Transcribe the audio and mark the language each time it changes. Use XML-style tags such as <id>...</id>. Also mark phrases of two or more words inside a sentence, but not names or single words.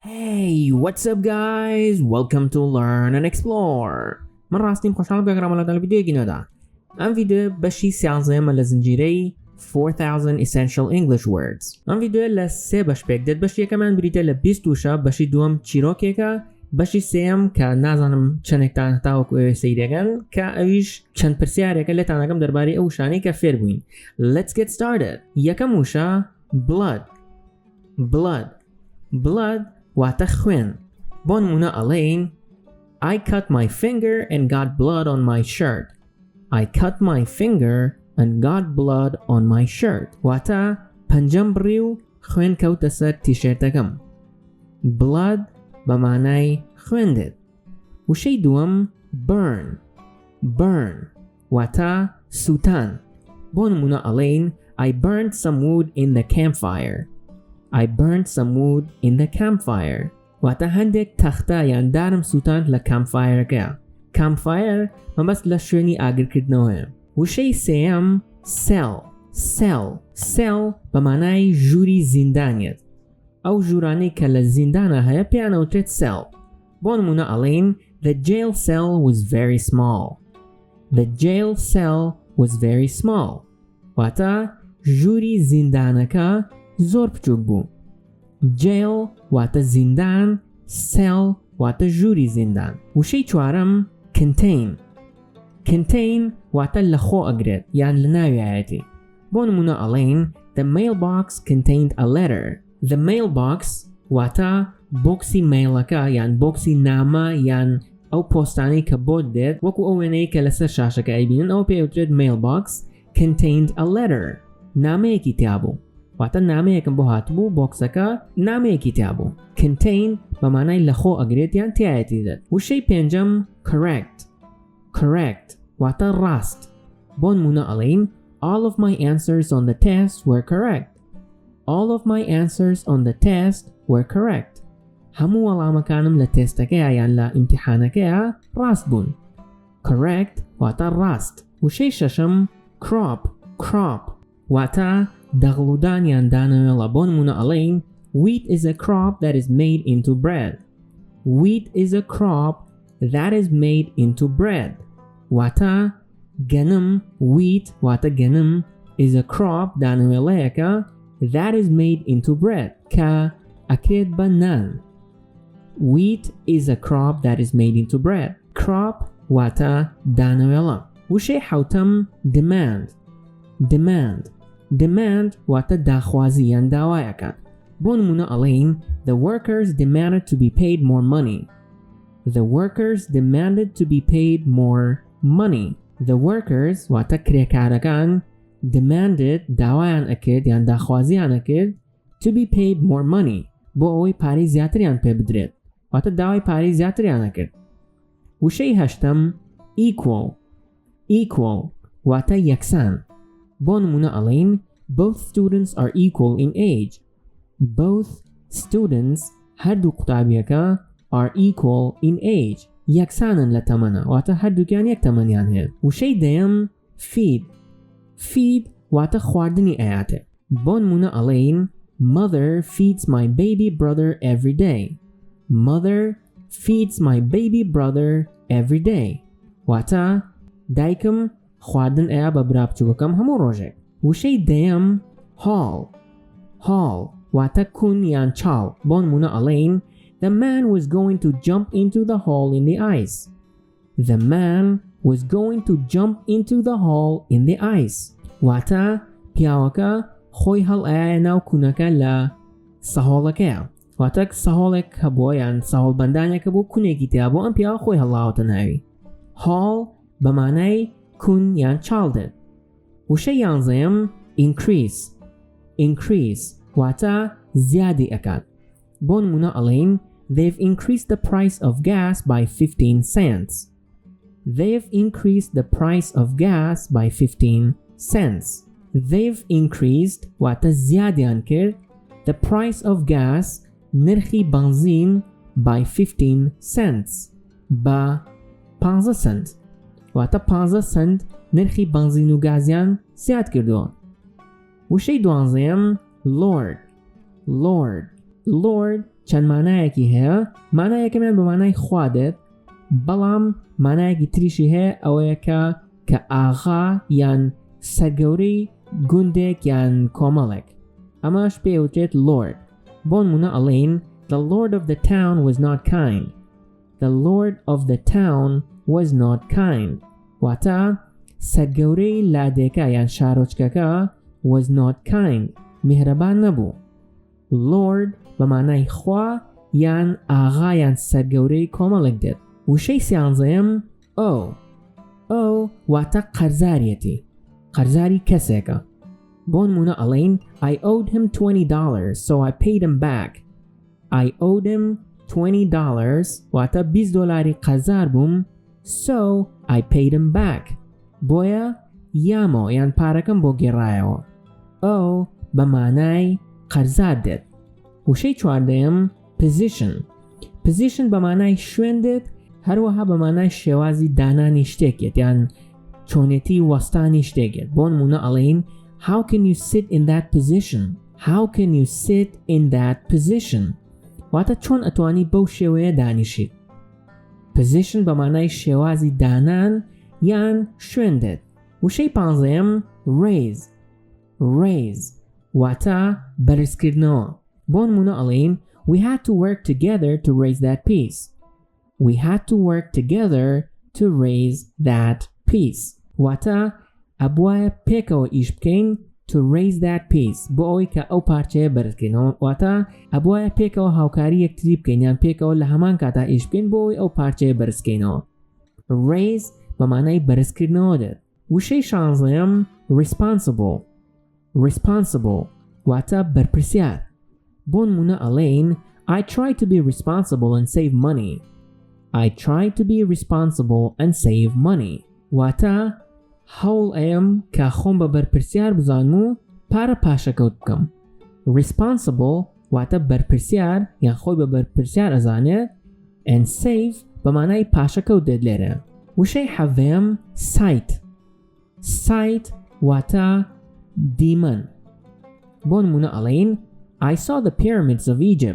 <en>Hey, what's up guys? Welcome to Learn&Explore.</en> <ckb>من راستیم خوشحال بگرم الان ویدیو گینودا. ام ویدیو بەشی 13 لە 4000</ckb> <en>essential English words.</en> <ckb>ام ویدیو لە 3 بەش پێک دێت. بەشی یەکەمان بریتە لە 20 وشە، بەشی دووەم چیرۆکێکە، بەشی سێم کە نازانم چەندێکتان تاوەکو سەیرەکەن کە ئەویش چەند پرسیارێکە لێتان دەکەم دەربارەی ئەو وشانەی کە فێر بووین.</ckb> <en>Let's get started.</en> <ckb>یەکەم وشە blood واتە خوێن. بۆ نمونە ئەڵێین</ckb> <en>I cut my finger and got blood on my shirt. I cut my finger and got blood on my shirt.</en> <ckb>واتە پەنجەم بڕی و خوێن کەوتە سەر تیشێرتەکەم. Blood بە مانای خوێندێت. وشەی دووەم burn واتە سوودتان. بۆ نمونە ئەڵێین</ckb> <en>I burned some wood in the campfire. I burned some wood in the campfire.</en> <ckb>واتە هەندێک تەختە یان دارم سووتاند لە کامفایرەکە. کامفایر مەبەست لە شوێنی ئاگرکردنەوەیە. وشەی سێیەم سێڵ بە مانای ژووری زیندانیت. ئەو ژوورانەی کە لە زیندانە هەیە پێیانەوترێت سێڵ. بۆ نمونە ئەڵێین</ckb> <en>The jail cell was very small. The jail cell was very small.</en> <ckb>واتە ژووری زیندانەکە زۆر بچووک بوو. jail واتە زیندان، cell واتە ژووری زیندان. وشەی چوارەم contain واتە لەخۆ ئەگرێت یان لە ناویایەتی. بۆ نمونە ئەڵێین</ckb> <en>The mailbox contained a letter. The mailbox</en> <ckb>واتە بۆکسی میلەکە یان بۆکسی نامە یان ئەو پۆستانەی کە بۆت دێت وەکو ئەو وێنەی کە لەسەر شاشەکە ئەیبینن ئەو پێوترێت</ckb> <en>mailbox contained a letter.</en> <ckb>نامەیەکی تیابوو. واتە نامەیەکم بۆ هاتبوو بۆکسەکە نامەیەکی تیابوو. contain بە مانای لەخۆ ئەگرێت یان تایەتی دێت. وشەی پێنجەم correct واتە ڕاست. بۆ نمونە ئەڵێین</ckb> <en>All of my answers on the test were correct. All of my answers on the test were correct.</en> <ckb>هەموو وەڵامەکانم لە تێستەکەیە یان لە ئیمتیحانەکەیە ڕاست بوون. correct واتە ڕاست. وشەی شەشەم crop واتە دەغڵودان یان دانەوێڵە. بۆ نمونە ئەڵێین</ckb> <en>Wheat is a crop that is made into bread. Wheat is a crop that is made into bread.</en> <ckb>واتە گەنم wheat واتە گەنم</ckb> <en>is a crop</en> <ckb>دانەوێڵەیەکە</ckb> <en>that is made into bread</en> <ckb>کە ئەکرێت بە نان.</ckb> <en>Wheat is a crop that is made into bread.</en> <ckb>Crop واتە دانەوێڵە. وشەی حەوتەم demand واتە داخوازی یان داوایەکە. بۆ نمونە ئەڵێین</ckb> <en>The workers demanded to be paid more money. The workers demanded to be paid more money. The workers</en> <ckb>واتە کرێکارەکان demanded داوایان ئەکرد یان داخوازیان ئەکرد</ckb> <en>to be paid more money</en> <ckb>بۆ ئەوەی پارەی زیاتریان پێ بدرێت. واتە داوای پارەی زیاتریان ئەکرد. وشەی هەشتەم equal واتە یەکسان. بۆ نمونە ئەڵێین</ckb> <en>Both students are equal in age. Both students</en> <ckb>هەردوو قوتابیەکە</ckb> <en>are equal in age.</en> <ckb>یەکسانن لە تەمەنە واتە هەردووکیان یەک تەمەنیان هەیە. وشەی دەیەم feed واتە خواردنی ئەیاتێ. بۆ نمونە ئەڵێین</ckb> <en>Mother feeds my baby brother every day. Mother feeds my baby brother every day.</en> <ckb>واتە دایکم خواردن ئەیە بە برا بچووکەکەم هەموو ڕۆژێک. وشەی دەیەم هاڵ واتە کون یان چاڵ. بۆ نمونە ئەڵێین</ckb> <en>The man was going to jump into the hole in the ice. The man was going to jump into the hole in the ice.</en> <ckb>واتە پیاوەکە خۆی هەڵ ئەیە ناو کوونەکە لە سەهۆڵەکەیە. واتە سەهۆڵێک هەبووە یان سەهۆڵبەندانێکە بۆ کوونێکی تیا بۆ ئەم پیاوە خۆی هەڵاوەتە ناوی. هاڵ بە مانای کون یان چاڵ دێت. وشەی یانزەیەم increase واتە زیادی ئەکات. بۆ نمونە ئەڵێین</ckb> <en>They've increased the price of gas by 15 cents. They've increased the price of gas by 15 cents. They've increased</en> <ckb>واتە زیادیان کرد</ckb> <en>the price of gas</en> <ckb>نرخی بنزین</ckb> <en>by 15 cents</en> <ckb>بە 15 سنت. واتە 15 سنت نرخی بنزین و گازیان زیاد کردووە. وشەی دوانزەیەم Lord چەند مانایەکی هەیە مانایەکەمیان بە مانای خوا دێت بەڵام مانایەکی تریشی هەیە ئەوەیە کە ئاغا یان سەرگەورەی گوندێک یان کۆمەڵێک ئەماش پێوترێت لۆرد بۆ نمونە ئەڵێن</ckb> <en>The Lord of the town was not kind. The Lord of the town was not kind.</en> <ckb>واتە سەرگەورەی لادێکە یان شارۆچکەکە</ckb> <en>was not kind.</en> <ckb>میهرەبان نەبوو. Lord بە مانای خوا یان ئاغا یان سەرگەورەی کۆمەڵێک دێت. وشەی سیانزەیەم ئەو واتە قەرزاریەتی قەرزاری کەسێکە بۆ نمونە ئەڵێن</ckb> <en>I owed him $20 so I paid him back. I owed him $20</en> <ckb>واتە $20 قەرزار بووم</ckb> <en>so I paid him back.</en> <ckb>بۆیە یامەوە یان پارەکەم بۆ گێڕایەوە. ئەو بە مانای قەرزار دێت. وشەی چواردەیەم position بە مانای شوێن دێت هەروەها بە مانای شێوازی دانانی شتێکێت یان چۆنێتی وەستانی شتێکێت بۆ نمونە ئەڵێن</ckb> <en>How can you sit in that position? How can you sit in that position?</en> <ckb>واتە چۆن ئەتوانی بەو شێوەیە دانیشیت. Position بە مانای شێوازی دانان یان شوێن دێت. وشەی پانزەیەم raise واتە بەرزکردنەوە بۆ نمونە ئەڵێن</ckb> <en>We had to work together to raise that piece. We had to work together to raise that piece.</en> <ckb>واتە ئەبوایە پێکەوە ئیش بکەین</ckb> <en>to raise that piece</en> <ckb>بۆ ئەوەی کە ئەو پارچەیە بەرزکەینەوە واتە ئەبوایە پێکەوە هاوکاری یەکتری بکەین یان پێکەوە لە هەمان کاتا ئیش بکەین بۆ ئەوەی ئەو پارچەیە بەرزکەینەوە. raise بە مانای بەرزکردنەوە دێت. وشەی شانزەیەم responsible واتە بەرپرسیار بۆ نمونە ئەڵێن</ckb> <en>I try to be responsible and save money. I try to be responsible and save money.</en> <ckb>واتە هەوڵ ئەم کە خۆم بە بەرپرسیار بزانم و پارە پاشەکەوت بکەم. Responsible واتە بەرپرسیار یان خۆی بە بەرپرسیار ئەزانێت</ckb> <en>and save</en> <ckb>بە مانای پاشەکەوت دێت لێرە. وشەی حەڤەیەم sight واتە دیمەن بۆ نمونە ئەڵێن</ckb> <en>I saw the pyramids of Egypt.</en>